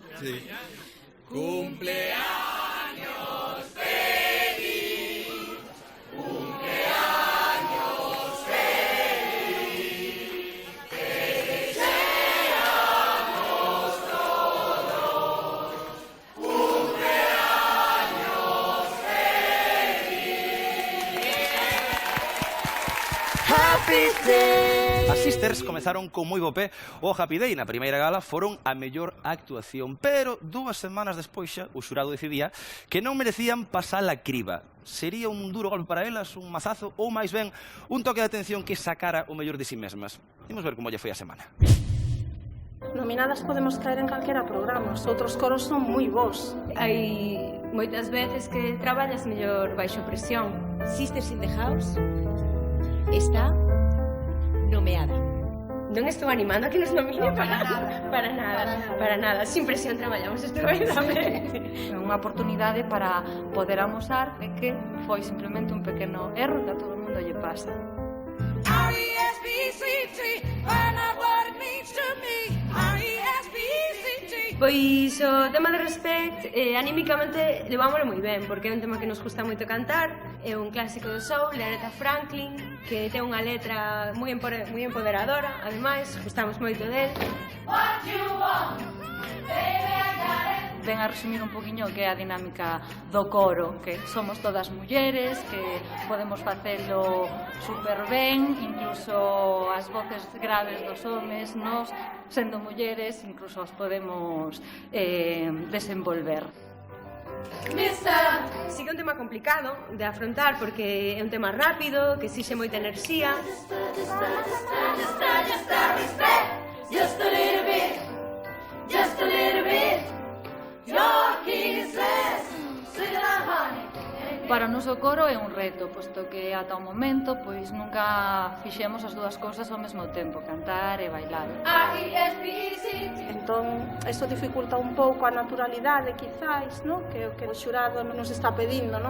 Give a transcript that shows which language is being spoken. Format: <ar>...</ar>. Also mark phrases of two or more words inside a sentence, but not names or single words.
<es>Cumpleaños feliz, cumpleaños feliz, te deseamos todos, cumpleaños feliz.</es> <gl>Happy Day! As Sisters comezaron con moi bo pé o Happy Day. Na primeira gala foron a mellor actuación, pero 2 semanas despois xa o xurado decidía que non merecían pasar a criba. Sería un duro golpe para elas, un mazazo, ou máis ben un toque de atención que sacara o mellor de si mesmas. Imos ver como lle foi a semana. Nominadas podemos caer en calquera programa, os outros coros son moi bons. Hai moitas veces que traballas mellor baixo presión. Sisters in the House. está nomeada. Non estou animando a que nos nomine para nada.</gl> <es>Sin presión</es> <gl>traballamos estupendamente. É unha oportunidade para poder amosar de que foi simplemente un pequeno erro que a todo o mundo lle pasa. Pois o tema de Respect, anímicamente levámoslo moi ben, porque é un tema que nos gusta moito cantar, é un clásico do soul, de Aretha Franklin, que ten unha letra moi empoderadora, ademais, gustamos moito del.</gl> <en>What you want, baby, I got it.</en> <gl>Ven a resumir un poquinho que é a dinámica do coro, que somos todas mulleres, que podemos facelo super ben, incluso as voces graves dos homes, nos, sendo mulleres, incluso os podemos desenvolver. Sí que é un tema complicado de afrontar porque é un tema rápido, que exixe moita enerxía.</gl> <en>Just a little bit, just a little bit. Your kisses, sweet as honey.</en> <gl>Para o noso coro é un reto, posto que ata o momento pois nunca fixemos as dúas cousas ao mesmo tempo, cantar e bailar. Entón, eso dificulta un pouco a naturalidade, quizáis, no? Que o que o xurado nos está pedindo, no?</gl>